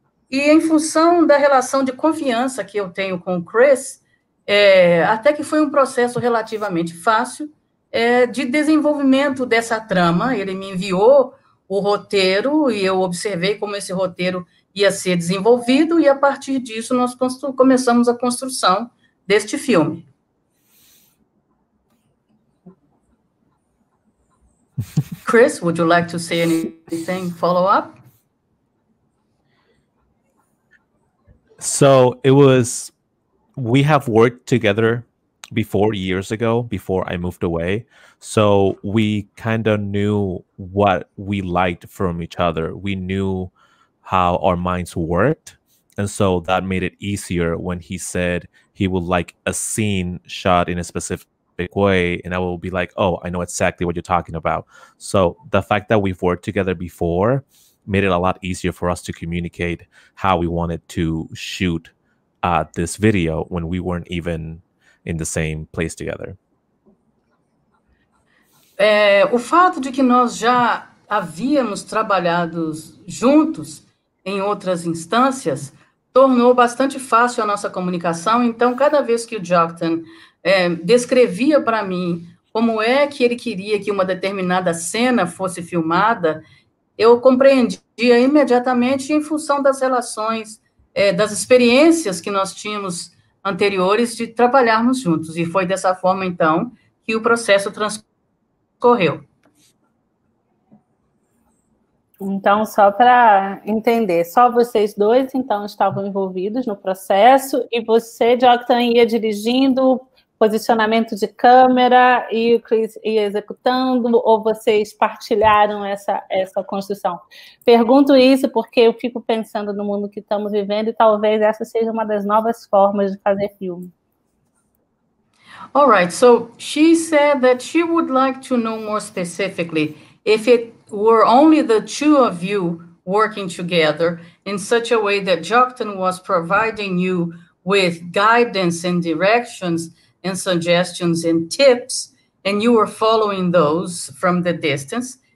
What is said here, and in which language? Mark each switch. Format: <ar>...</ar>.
<pt>E em função da relação de confiança que eu tenho com o Chris, até que foi um processo relativamente fácil de desenvolvimento dessa trama. Ele me enviou o roteiro e eu observei como esse roteiro ia ser desenvolvido, e a partir disso nós começamos a construção deste filme.</pt> <en>Chris, would you like to say anything, follow up? So we have worked together before, years ago, before I moved away. So we kind of knew what we liked from each other. We knew how our minds worked. And so that made it easier when he said he would like a scene shot in a specific way. And I will be like, oh, I know exactly what you're talking about. So the fact that we've worked together before made it a lot easier for us to communicate how we wanted to shoot this video when we weren't even in the same place together.</en> <pt>O fato de que nós já havíamos trabalhado juntos em outras instâncias tornou bastante fácil a nossa comunicação. Então, cada vez que o Joktan descrevia para mim como é que ele queria que uma determinada cena fosse filmada, eu compreendia imediatamente em função das relações, das experiências que nós tínhamos anteriores de trabalharmos juntos. E foi dessa forma, então, que o processo transcorreu. Então, só para entender, só vocês dois, então, estavam envolvidos no processo e você, Joktan, ia dirigindo, posicionamento de câmera e o Chris ia executando, ou vocês partilharam essa construção? Pergunto isso porque eu fico pensando no mundo que estamos vivendo e talvez essa seja uma das novas formas de fazer filme.</pt> <en>All right, so she said that she would like to know more specifically if it were only the two of you working together in such a way that Joktan was providing you with guidance and directions and suggestions and tips, and you were following those from the distance.</en>